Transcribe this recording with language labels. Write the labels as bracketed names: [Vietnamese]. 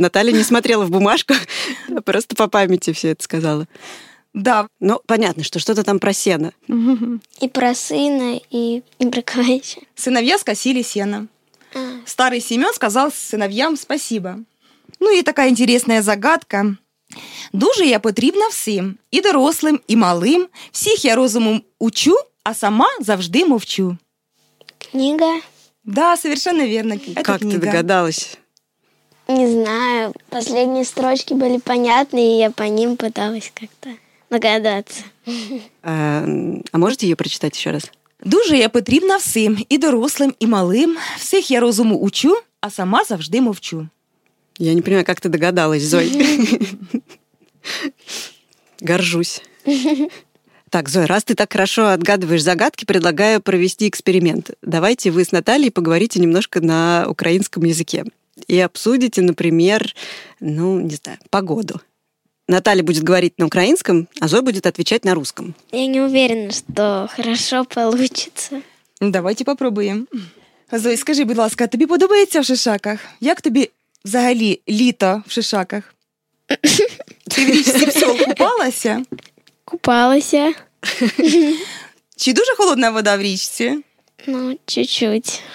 [Russian] Наталья не смотрела в бумажку, просто по памяти все это сказала. Да. Ну, понятно, что что-то там про сено. И про сына, и про кого-то. Сыновья скосили сено. Старый Семен сказал сыновьям спасибо. Ну и такая интересная загадка. [Ukrainian] Дуже я потрібна всім, і дорослим, і малим. Всіх я розумом учу, а сама завжди мовчу. [Russian] Книга. Да, совершенно верно. Это как книга. Ты догадалась? Не знаю. Последние строчки были понятны, и я по ним пыталась как-то догадаться. А можете ее прочитать еще раз? [Ukrainian] Дуже я потрібна всім, і дорослим, і малим. Всіх я розуму учу, а сама завжди мовчу. [Russian] Я не понимаю, как ты догадалась, Зой. Горжусь. Так, Зой, раз ты так хорошо отгадываешь загадки, предлагаю провести эксперимент. Давайте вы с Натальей поговорите немножко на украинском языке. И обсудите, например, ну, не знаю, погоду. Наталья будет говорить на украинском, а Зой будет отвечать на русском. Я не уверена, что хорошо получится. Давайте попробуем. [Ukrainian] Зой, скажи, будь ласка, тебе подобається в шишаках? Як тобі взагалі літо в шишаках? Ти в річці все купалася? Купалася. Чи дуже холодна вода в річці? [Russian] Ну, чуть-чуть.